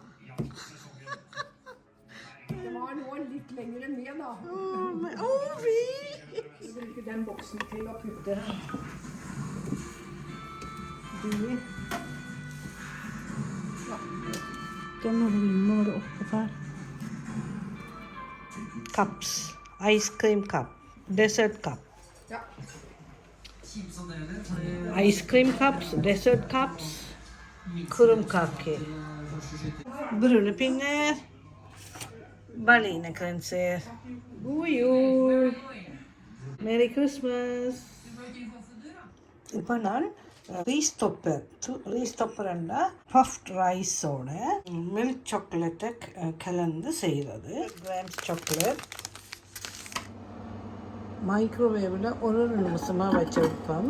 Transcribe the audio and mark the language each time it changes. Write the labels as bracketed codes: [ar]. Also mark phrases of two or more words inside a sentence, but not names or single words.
[no] Det var nå litt lenger ned, da. Vi! Jeg bruker den boksen til å putte de. Ja. Den må du oppe her. [en] Cups. Ice cream cup. Dessert cup. [no] Ja. [en] ice cream cups, dessert cups, [no] kurum kake. Brune pinner, ballinekranser. God jul! [en] Merry Christmas! [ta] இப்போ நான் ரீஸ்டொப்பர்னா [en] puffed riceோட milk chocolateை [ta] கலந்து செய்கிறது. [en] grams chocolate [ta] மைக்ரோவேவில் ஒரு நிமிஷமாக வச்சுருப்போம்.